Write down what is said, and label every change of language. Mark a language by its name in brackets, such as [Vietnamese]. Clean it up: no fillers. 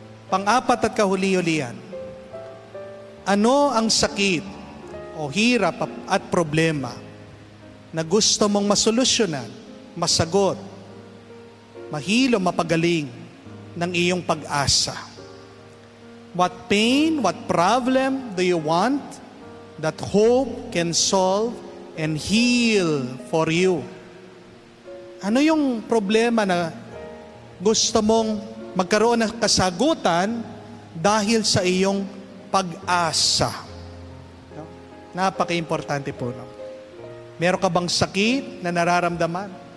[Filipino] Pang-apat at kahuli-hulihan, ano ang sakit o hirap at problema na gusto mong masolusyonan, masagot, mahilo, mapagaling ng iyong pag-asa? [English] What pain, what problem do you want that hope can solve and heal for you? [Filipino] Ano yung problema na gusto mong magkaroon ng kasagutan dahil sa iyong pag-asa? Napaka-importante po. No? Meron ka bang sakit na nararamdaman?